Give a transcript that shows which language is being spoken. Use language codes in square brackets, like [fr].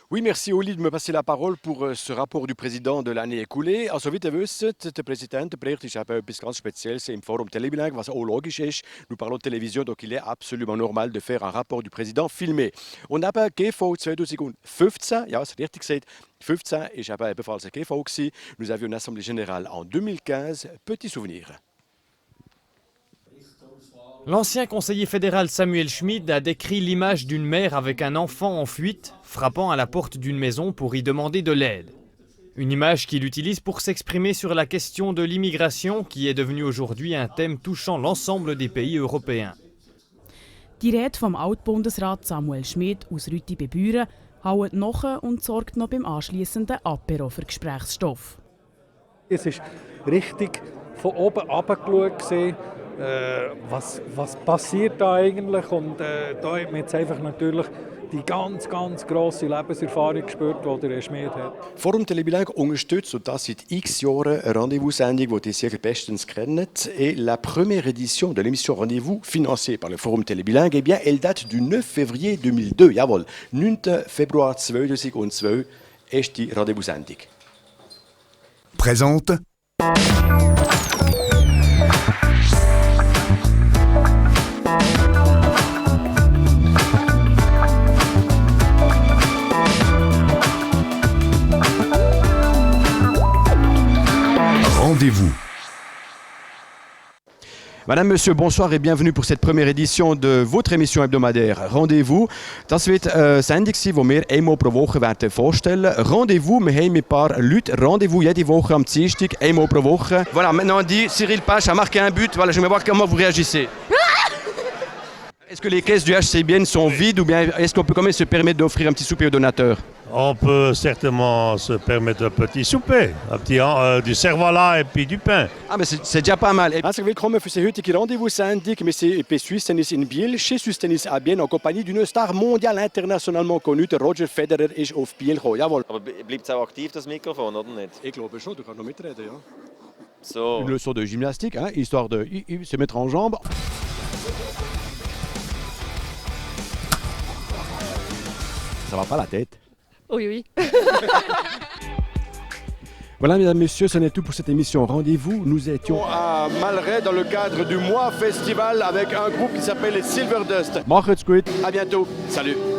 [fr] Oui, merci Oli de me passer la parole pour ce rapport du président de l'année écoulée. [de] Also wie ihr wisst, der Präsidentenbericht ist eben etwas ganz Spezielles im Forum Telebilang, was auch logisch ist. [fr] Nous parlons de télévision, donc il est absolument normal de faire un rapport du président filmé. [de] Und eben GV 2015, ja, c'est richtig gesagt, 15 ist eben ebenfalls ein GV gewesen. [fr] Nous avions une assemblée générale en 2015. Petit souvenir. L'ancien conseiller fédéral Samuel Schmid a décrit l'image d'une mère avec un enfant en fuite, frappant à la porte d'une maison pour y demander de l'aide. Une image qu'il utilise pour s'exprimer sur la question de l'immigration qui est devenue aujourd'hui un thème touchant l'ensemble des pays européens. [de] Die Rede vom Altbundesrat Samuel Schmid aus Rüti bei Büren haut nach und sorgt noch beim anschliessenden Apero für Gesprächsstoff. Es ist richtig von oben herabgeschaut, was passiert da eigentlich. Und da hat man jetzt einfach natürlich die ganz grosse Lebenserfahrung gespürt, die der Schmid hat. Forum Telebilang unterstützt, und das seit x Jahren, eine Rendezvous-Sendung, die ihr sehr bestens kennt. [fr] Et la première édition de l'émission Rendez-vous, financée par le Forum Telebilang, eh bien, elle date du 9 février 2002. [de] Jawohl, 9. Februar 2002 ist die Rendezvous-Sendung. [fr] Présente Rendez-vous. Madame, Monsieur, bonsoir et bienvenue pour cette première édition de votre émission hebdomadaire Rendez-vous. [de] Das wird eine Sendung sein, die wir einmal pro Woche werden vorstellen. Rendez-vous, wir haben mit ein paar Leuten Rendez-vous jede Woche am Dienstag, einmal pro Woche. [fr] Voilà, maintenant dit, Cyril Pache a marqué un but. Voilà, je vais voir comment vous réagissez. Est-ce que les caisses du HCBN sont vides ou bien est-ce qu'on peut quand même se permettre d'offrir un petit souper aux donateurs? On peut certainement se permettre un petit souper, du cervelas et puis du pain. Ah, mais c'est déjà pas mal. [de] Herzlich willkommen für die heutige Rendezvous-Sendung. Wir sind bei Swiss Tennis in Biel, [fr] chez Swiss Tennis à Bienne, en compagnie d'une star mondiale internationalement connue. [de] Der Roger Federer ist auf Biel gekommen. Jawohl. Aber bleibt es auch aktiv, das Mikrofon, oder nicht? Ich glaube schon, du kannst noch mitreden, ja. So. [fr] Une leçon de gymnastique, hein, histoire de se mettre en jambes. Ça va pas la tête? Oui. Voilà, mesdames, messieurs, ce n'est tout pour cette émission Rendez-vous. Nous étions à Malray dans le cadre du Mois Festival avec un groupe qui s'appelle les Silver Dust. [de] Macht's gut. [fr] À bientôt. Salut.